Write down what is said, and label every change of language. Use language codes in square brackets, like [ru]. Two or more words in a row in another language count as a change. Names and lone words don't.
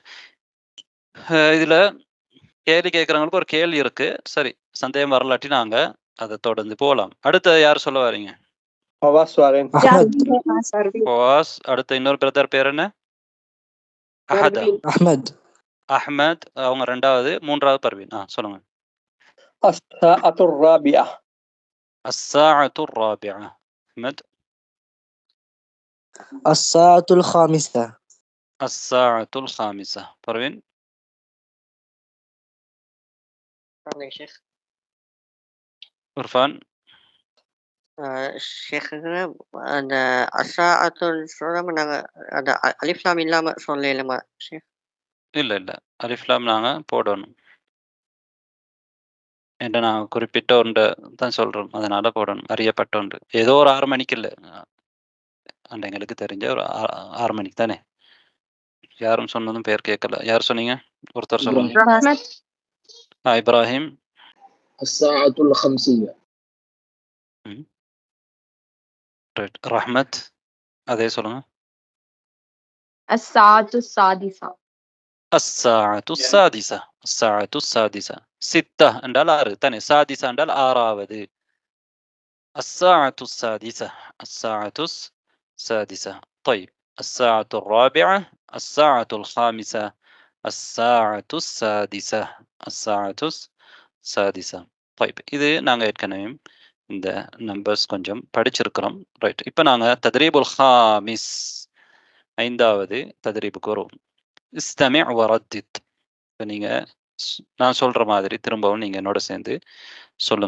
[ta] இதில் கேள்வி கேட்குறவங்களுக்கு ஒரு கேள்வி இருக்கு. சரி, சந்தேகம் வரலாட்டி நாங்கள் அதை தொடர்ந்து போகலாம். அடுத்த யார் சொல்ல வரீங்க? அடுத்த இன்னொரு பிரதர் பேர் என்ன? அஹமத். அவங்க 2வது, 3வது பர்வீன். சொல்லுங்க. [ar] الساعة الرابعة. الساعة الرابعة. أحمد. الساعة الخامسة. الساعة الخامسة. [ta] பர்வீன். عرفان. ஷேக்குங்க அந்த அஸ்ஸாஅத்துல் சொல்றாம நாங்க அந்த [ar] ألف لام [ta] இல்லாம சொல்லலாமா ஷேக்? இல்ல, இல்ல. [ar] ألف لام [ta] நாங்க போடணும். ஏன்டா நான் குறிப்பிட்ட ஒண்ட தான் சொல்றோம். அதனால போடணும். அறியப்பட்ட ஒன்று. ஏதோ ஒரு 6 மணிக்கு இல்ல. அண்ட் எங்களுக்கு தெரிஞ்ச ஒரு 6 மணிக்கு தானே. யாரும் சொன்னதும் பேர் கேட்கல. யார் சொன்னீங்க? ஒருத்தர் சொல்லுங்க. ரஹ்மத். இப்ராஹிம். [ar] الساعة الخمسية. [ta] ம். ரைட். ரஹ்மத். அதே சொல்லுங்க. [ar] الساعة السادسة. الساعة السادسة. الساعة السادسة. [ta] 6 என்றால் 6 தானே. சாதிசா என்றால் 6வது. [ar] الساعة السادسة. الساعة السادسة. طيب. الساعة الرابعة. الساعة الخامسة. الساعة السادسة. الساعة السادسة. طيب. [ta] இது நாங்க ஏற்கனவே இந்த நம்பர்ஸ் கொஞ்சம் படிச்சிருக்கிறோம். ரைட். இப்போ நாங்க [ar] التدريب الخامس [ta] 5வது தத்ரீபுக்கு வருவோம். [ar] استمع وردد. [ta] இப்போ நீங்க நான் சொல்ற மாதிரி திரும்பவும் நீங்க என்னோட சேர்ந்து சொல்லுங்க.